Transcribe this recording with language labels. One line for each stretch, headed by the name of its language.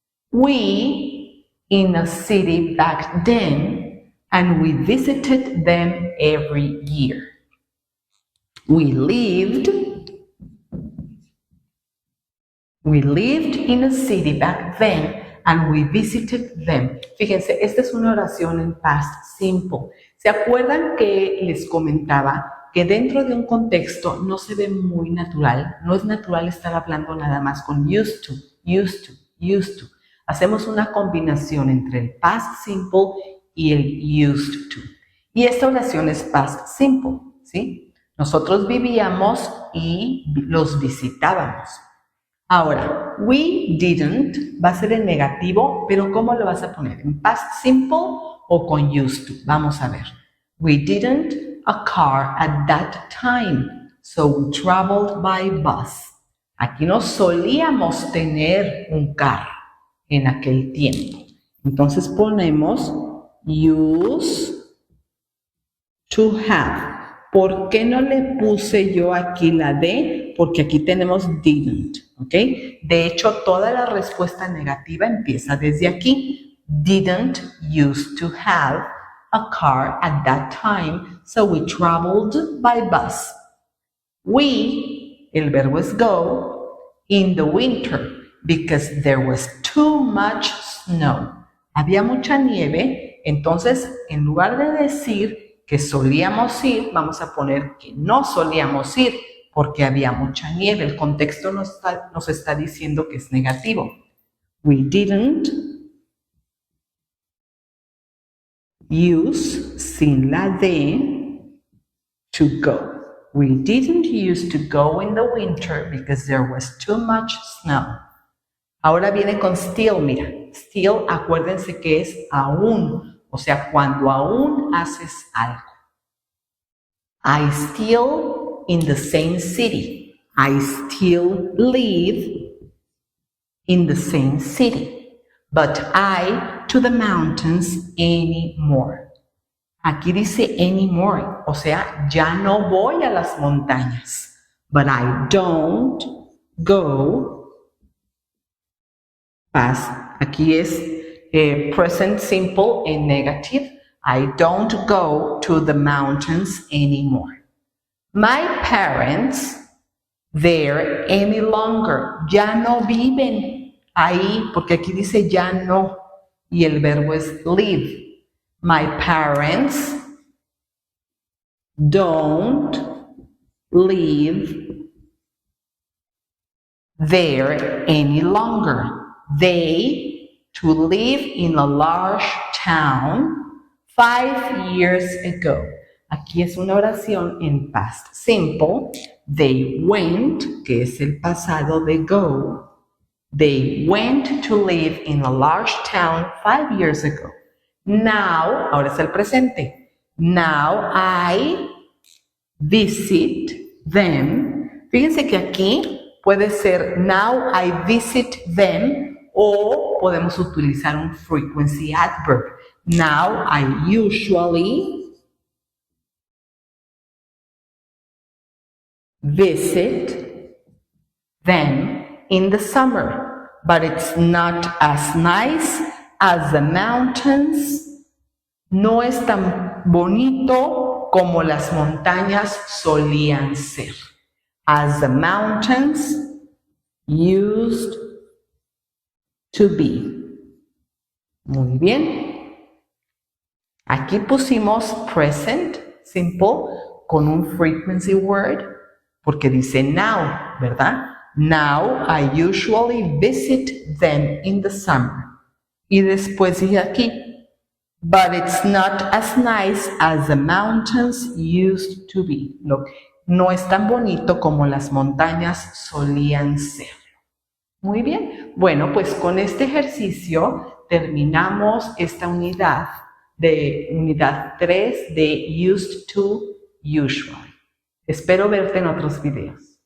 English: We, in a city back then, and we visited them every year. We lived in a city back then, and we visited them.
Spanish: Fíjense, esta es una oración en past simple. ¿Se acuerdan que les comentaba que dentro de un contexto no se ve muy natural? No es natural estar hablando nada más con used to, used to, used to. Hacemos una combinación entre el past simple y el used to. Y esta oración es past simple, ¿sí? Nosotros vivíamos y los visitábamos. Ahora,
English: we didn't
Spanish: va a ser en negativo, pero ¿cómo lo vas a poner? ¿En past simple o con used to? Vamos a ver.
English: We didn't a car at that time, so we traveled by bus.
Spanish: Aquí no solíamos tener un carro en aquel tiempo. Entonces ponemos
English: used to have.
Spanish: ¿Por qué no le puse yo aquí la D? Porque aquí tenemos didn't, ¿ok? De hecho, toda la respuesta negativa empieza desde aquí.
English: Didn't used to have a car at that time, so we traveled by bus. We,
Spanish: el verbo es
English: go, in the winter, because there was too much snow.
Spanish: Había mucha nieve, entonces en lugar de decir que solíamos ir, vamos a poner que no solíamos ir porque había mucha nieve. El contexto nos está diciendo que es negativo.
English: We didn't use,
Spanish: sin la D,
English: to go. We didn't use to go in the winter because there was too much snow.
Spanish: Ahora viene con still, mira. Still, acuérdense que es aún. O sea, cuando aún haces algo.
English: I still in the same city. I still live in the same city. But I to the mountains anymore.
Spanish: Aquí dice anymore. O sea, ya no voy a las montañas.
English: But I don't go past.
Spanish: Aquí es
English: present simple and negative. I don't go to the mountains anymore. My parents there any longer.
Spanish: Ya no viven ahí, porque aquí dice ya no, y el verbo es live.
English: My parents don't live there any longer. They, to live in a large town 5 years ago.
Spanish: Aquí es una oración en past simple.
English: They went,
Spanish: que es el pasado de go.
English: They went to live in a large town 5 years ago. Now,
Spanish: ahora es el presente.
English: Now I visit them.
Spanish: Fíjense que aquí Puede ser
English: now I visit them
Spanish: o podemos utilizar un frequency adverb.
English: Now I usually visit them in the summer, but it's not as nice as the mountains.
Spanish: No es tan bonito como las montañas solían ser.
English: As the mountains used to be.
Spanish: Muy bien. Aquí pusimos present simple con un frequency word porque dice now, ¿verdad?
English: Now I usually visit them in the summer.
Spanish: Y después dije aquí,
English: but it's not as nice as the mountains used to be.
Spanish: No es tan bonito como las montañas solían ser. Muy bien. Bueno, pues con este ejercicio terminamos esta unidad 3 de used to, usually. Espero verte en otros videos.